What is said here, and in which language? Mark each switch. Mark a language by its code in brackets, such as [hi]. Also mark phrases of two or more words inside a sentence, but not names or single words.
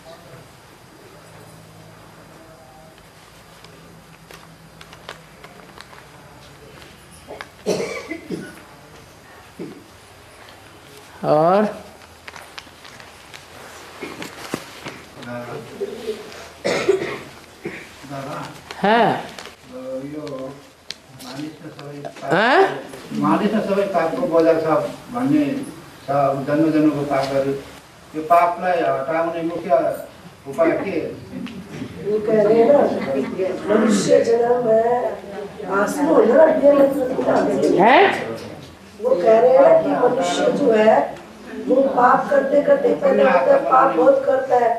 [hi] और हाँ [ne] मानिस सबै पापको बोझा छ भन्ने छ। जन्म जन्मको पापहरू, यो पापलाई हटाउने मुख्य उपाय के? [hi] वो कह रहे हैं ना मनुष्य जन्म है, वो कह रहे हैं कि मनुष्य जो है वो पाप करते करते पहले होता है, पाप बहुत करता है।